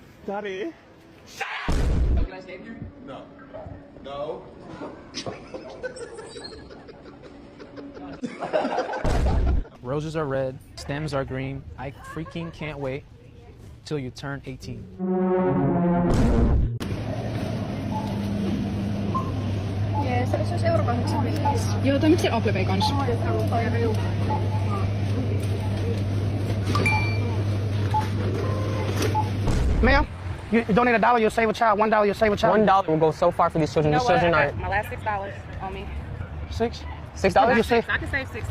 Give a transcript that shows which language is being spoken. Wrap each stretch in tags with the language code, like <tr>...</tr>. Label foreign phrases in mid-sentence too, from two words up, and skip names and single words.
<en>Daddy. Shut up! Oh, can I stay here? No. No. Roses are red, stems are green. I freaking can't wait till you turn 18.</en> <fi>Jee, se olisi euro 85. Joo, toimitko siellä Applebay kanssa?</fi> <en>Ma'am, you donate $1, you'll save a child. $1, you'll save a child. $1 will go so far for these children. You know These children what? are... My last $6 on me. $6? $6? You save. I can save $6.</en>